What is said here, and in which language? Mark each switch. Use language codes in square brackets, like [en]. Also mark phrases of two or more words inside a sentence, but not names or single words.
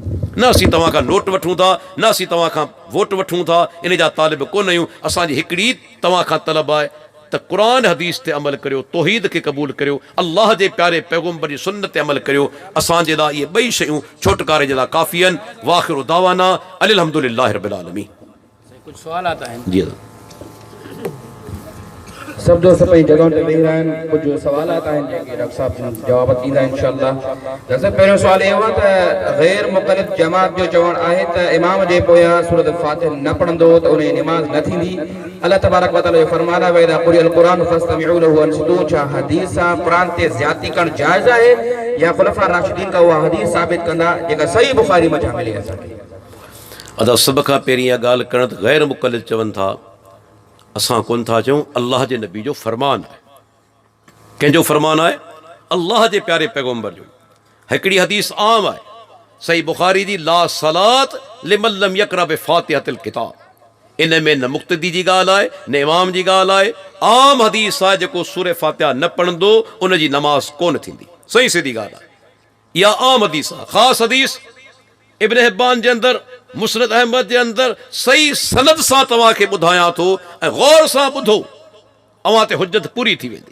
[sd] न असीं तव्हां खां नोट वठूं था, न असीं तव्हां खां वोट वठूं था, इन जा तालिब कोन आहियूं। असांजी हिकिड़ी तव्हां खां तलब आहे त क़ुरान हदीस ते अमल करियो, तौहीद खे क़बूल करियो, अल्लाह जे प्यारे पैगंबर जी सुन्नत ते अमल करियो। असांजे लाइ इहे ॿई शयूं छोटकारे जे लाइ काफ़ी आहिनि। [ar] وآخر دعوانا أن الحمد لله رب العالمين. [ur] کچھ سوال آتا ہے जी [sd] सब दोस्त पे जगह ते वेही रहन, [ur] کچھ سوال آتا ہے [sd] जेके डॉक्टर साहब जवाब ॾींदा इंशाअल्लाह। जैसे पहिरियों सवाल [ur] یہ ہوا [sd] त गैर मुक़लिद जमात जो चवण आहे त इमाम जे पोयां सूरत फातिहा न पढ़ंदो त उन नमाज न थींदी। अल्लाह तबारक व तआला जो फरमान आहे [ar] وإذا قرئ القرآن فاستمعوا له وأنصتوا. [sd] छा हदीस सां क़ुरान ते ज़्यादती करण जाइज़ आहे या खुलफा राशिदीन का उहा हदीस साबित कंदा जेका सही बुखारी में मिली असांखे? अदा सभ खां पहिरीं इहा ॻाल्हि करण त गैर मुक़लिद चवनि था, असां कोन था चऊं, अल्लाह जे नबी जो फरमान आहे। कंहिंजो फरमान आहे? अल्लाह जे प्यारे पैगंबर जो। हिकिड़ी हदीस आम आहे सही बुखारी जी, [ar] لا صلاة لمن لم يقرأ بفاتحة الكتاب. [sd] इन में न मुक़्तदी जी ॻाल्हि आहे, न इमाम जी ॻाल्हि आहे, आम हदीस आहे, जेको सूरह फातिहा न पढ़ंदो उन जी नमाज़ कोन थींदी। सही सीधी ॻाल्हि आहे। इहा आम हदीस आहे। ख़ासि हदीस इब्न हिब्बान जे अंदरि, मुस्नद अहमद जे अंदरि सही सनद सां तव्हांखे ॿुधायां थो ऐं गौर सां ॿुधो, अव्हां ते हुज्जत पूरी थी वेंदी।